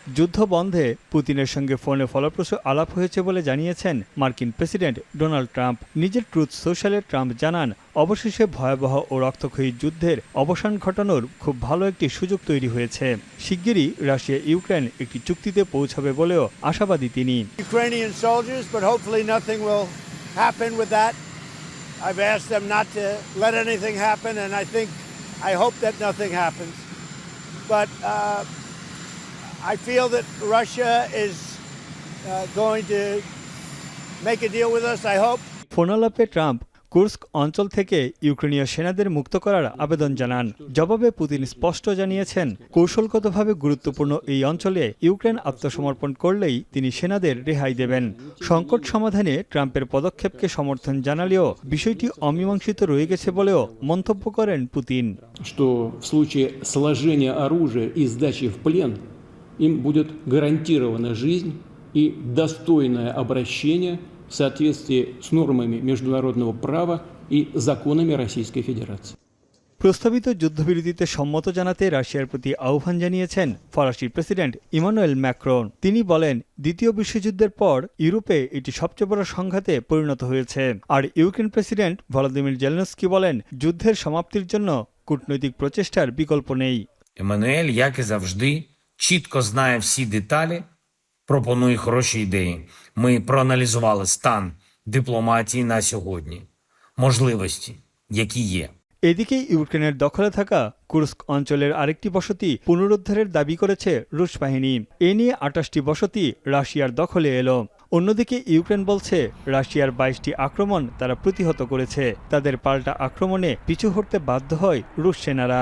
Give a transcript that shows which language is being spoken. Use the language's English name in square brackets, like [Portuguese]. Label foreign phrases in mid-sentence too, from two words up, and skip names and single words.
[Bangla] যুদ্ধ বন্ধে পুতিনের সঙ্গে ফোনে ফলপ্রসূ আলাপ হয়েছে বলে জানিয়েছেন মার্কিন প্রেসিডেন্ট ডোনাল্ড ট্রাম্প। নিজের ট্রুথ সোশ্যালে ট্রাম্প জানান, অবশেষে ভয়াবহ ও রক্তক্ষয়ী যুদ্ধের অবসান ঘটানোর খুব ভালো একটি সুযোগ তৈরি হয়েছে। শিগগিরই রাশিয়া ইউক্রেন একটি চুক্তিতে পৌঁছাবে বলেও আশাবাদী তিনি। [English] Ukrainian soldiers, but hopefully nothing will happen with that. I've asked them not to let anything happen, and I hope that nothing happens. But I feel that Russia is going to make a deal with us, I hope. [Bangla] ফোনালাপে ট্রাম্প কুর্স্ক অঞ্চল থেকে ইউক্রেনীয় সেনাদের মুক্ত করার আবেদন জানান। জবাবে পুতিন স্পষ্ট জানিয়েছেন, কৌশলগতভাবে গুরুত্বপূর্ণ এই অঞ্চলে ইউক্রেন আত্মসমর্পণ করলেই তিনি সেনাদের রেহাই দেবেন। সংকট সমাধানে ট্রাম্পের পদক্ষেপকে সমর্থন জানালেও বিষয়টি অমীমাংসিত রয়ে গেছে বলেও মন্তব্য করেন পুতিন। [Russian] Что в случае сложения оружия и сдачи в плен им будет гарантирована жизнь и достойное обращение в соответствии с нормами международного права и законами Российской Федерации. [Bangla] প্রস্তাবিত যুদ্ধবিরতিতে সম্মত জানাতে রাশিয়ার প্রতি আহ্বান জানিয়েছেন ফরাসি প্রেসিডেন্ট ইমানুয়েল ম্যাক্রন। তিনি বলেন, দ্বিতীয় বিশ্বযুদ্ধের পর ইউরোপে এটি সবচেয়ে বড় সংঘাতে পরিণত হয়েছে। আর ইউক্রেন প্রেসিডেন্ট ভলোদিমির জেলেনস্কি বলেন, যুদ্ধের সমাপ্তির জন্য কূটনৈতিক প্রচেষ্টার বিকল্প নেই। [Ukrainian] Еммануель, як і завжди, чітко знає всі деталі, пропонує хороші ідеї. Ми проаналізували стан дипломатії на сьогодні, можливості, які є. [Bangla] এদিকে ইউক্রেনের দখলে থাকা কুর্স্ক অঞ্চলের আরেকটি বসতি পুনরুদ্ধারের দাবি করেছে রুশ বাহিনী। এ নিয়ে ২৮টি বসতি রাশিয়ার দখলে এলো। অন্যদিকে ইউক্রেন বলছে, রাশিয়ার ২২টি আক্রমণ তারা প্রতিহত করেছে। তাদের পাল্টা আক্রমণে পিছু হটতে বাধ্য হয় রুশ সেনারা।